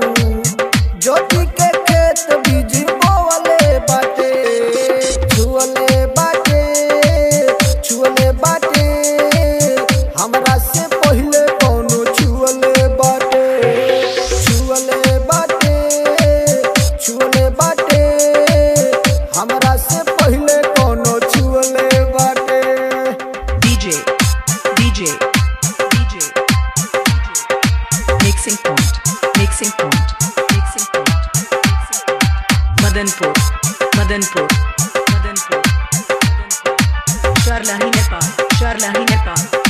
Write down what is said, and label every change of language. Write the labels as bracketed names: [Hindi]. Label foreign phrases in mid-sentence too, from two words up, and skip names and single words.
[Bhojpuri] ज्योति के खेत बीज बोवले बाटे, छुअले बाटे, छुअले बाटे, हमरा से पहले कोनो छुअले बाटे, छुअले बाटे, छुअले बाटे, हमरा से पहले कोनो छुअले बाटे। [English] DJ Mixing point, mixing point, mixing point, Madanpur, Madanpur, Madanpur, Sharlahi Nepal, Sharlahi Nepal,